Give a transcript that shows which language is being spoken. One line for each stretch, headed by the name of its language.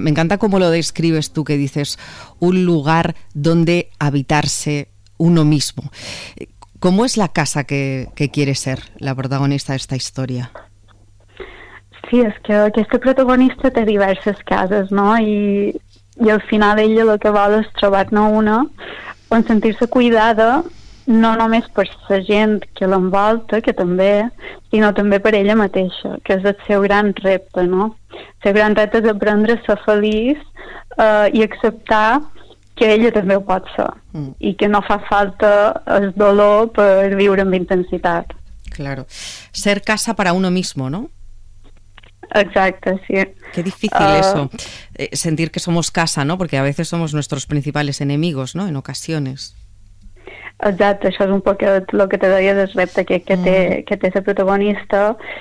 Spanish: Me encanta cómo lo describes tú, que dices un lugar donde habitarse uno mismo. ¿Cómo es la casa que quiere ser la protagonista de esta historia? Sí, es que este protagonista tiene diversas casas, ¿no? Y al final ella lo que vale es trobar no una, o sentirse cuidada,
Catalan: no només per la gent que l'envolta, que també, sinó també per ella mateixa, que és el seu gran repte, ¿no? El seu gran repte és aprendre a ser feliç i acceptar que ella també ho pot ser i que no fa falta el dolor per viure amb intensitat.
Spanish: Claro. Ser casa para uno mismo, ¿no?
Catalan: Exacte, sí.
Spanish: Qué difícil eso, sentir que somos casa, ¿no? Porque a veces somos nuestros principales enemigos, ¿no? En ocasiones.
Catalan: Exacte, això és un poc el que te deia del repte que té la protagonista.